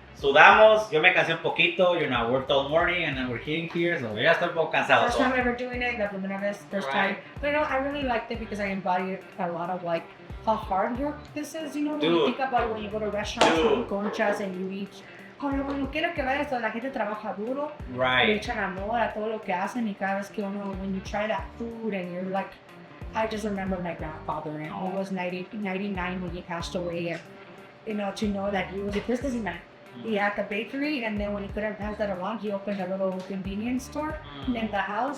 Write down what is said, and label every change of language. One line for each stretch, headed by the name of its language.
Spanish: Sudamos, yo me cansé un poquito,
English: you know, I worked all morning and then we're hitting here, so
Spanish: ya estoy un poco cansado.
English: First time ever doing it,
Spanish: la primera vez,
English: first time. But you know, I really liked it because I embodied a lot of like how hard work this is, you know, when you Dude. think about when you go to restaurants Dude. with conchas and you eat
Spanish: Como quiero que veas, la gente trabaja duro, le
English: Right.
Spanish: echan amor a todo lo que hacen y cada vez que uno,
English: when you try that food and you're like, I just remember my grandfather and he was 99 when he passed away and, you know, to know that he was a businessman. He had the bakery and then when he couldn't pass that along, he opened a little convenience store in the house